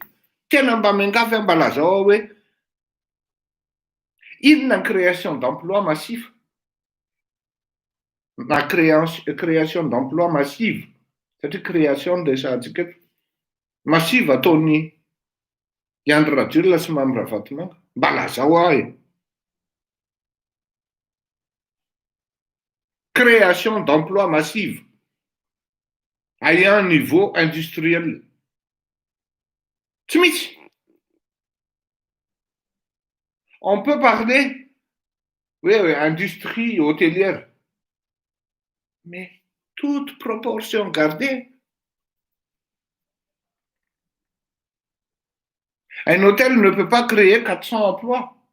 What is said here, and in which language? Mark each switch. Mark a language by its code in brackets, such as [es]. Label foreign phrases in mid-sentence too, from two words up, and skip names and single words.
[mg] Tena mba miangavy mba lazao hoe inona ny [fr] création d'emploi massif. Na création d'emploi massive. [mg] Satria [fr] création de [mg] resahantsika eto. Massive ataony Andry Rajoelina sy Mamy Ravatomanga. Mba lazao ahy. [fr] Création d'emploi massive à un niveau industriel. [mg] Tsy misy. [fr] On peut parler, oui, industrie hôtelière, mais toute proportion gardée. Un hôtel ne peut pas créer 400 emplois.